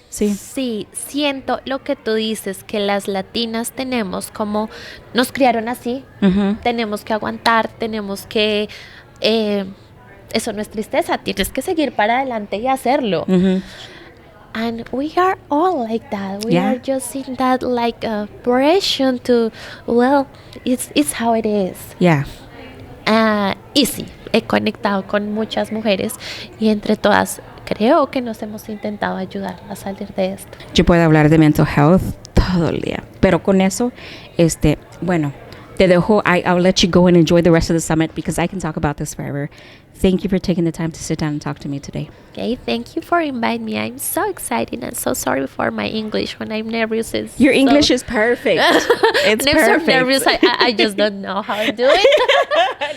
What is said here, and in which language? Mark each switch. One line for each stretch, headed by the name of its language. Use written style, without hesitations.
Spanish: Sí, siento lo que tú dices, que las latinas tenemos como, nos criaron así, tenemos que aguantar, tenemos que, eso no es tristeza, tienes que seguir para adelante y hacerlo.
English: And we are all like that. We are just in that like pressure to, well, it's how it is. Yeah.
Spanish: Y sí, he conectado con muchas mujeres y entre todas creo que nos hemos intentado ayudar a salir de esto. Yo puedo hablar de
English: mental health
Spanish: todo el día, pero con eso, bueno, te dejo.
English: I'll let you go and enjoy the rest of the summit because I can talk about this forever. Thank you for taking the time to sit down and talk to me today. Okay, thank you for inviting me. I'm so excited and so sorry for my English when I'm nervous. Your English is perfect. It's I'm perfect. so nervous. I just don't know how to do it.